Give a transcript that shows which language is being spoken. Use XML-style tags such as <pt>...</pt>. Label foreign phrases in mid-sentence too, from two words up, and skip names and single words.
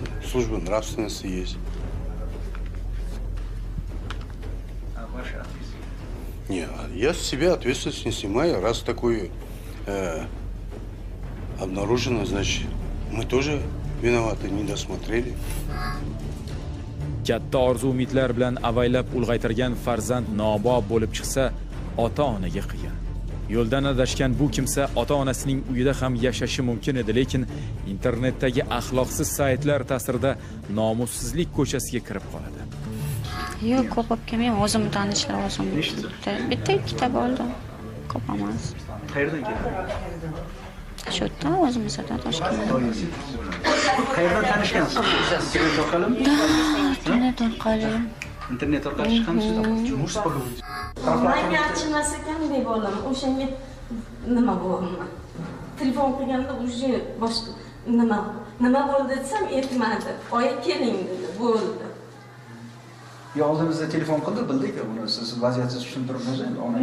<ru>Служба нравственности есть. Нет, я с себя ответственность не снимаю. Раз такое обнаружено, значит, мы тоже виноваты, не досмотрели.</ru> <uz>Katta orzu-umidlar bilan avaylab ulg'aytirgan farzand nobob bo'lib chiqsa, ota-onaga qiyin. Yo'ldan adashgan bu kimsa ota-onasining uyida ham yashashi mumkin edi, lekin internetdagi axloqsiz saytlar ta'sirida nomussizlik ko'chasiga kirib qoladi. Yo'q, ko'p bo'lib kelmayman, o'zim tanishlar o'zim. Bitta ikkita bo'ldi. Ko'p emas. Qayerdan kelding? Shu yerda o'zimizda Toshkentda. Qayerdan tanishgansiz? Internet orqalimi? Internet orqali. Internet orqali chiqqansiz?</uz> <ru>Можете поговорить?</ru> <uz>Menga achimas ekan deb olaman. O'shanga nima bo'laman? Telefon qilganda уже boshqa nima bo'ldi desam aytmadi. Oyi keling dedi, bo'ldi. Oldimizda telefon qildi, bildik uni. Siz vaziyatingizni tushuntiribsiz endi ona.</uz>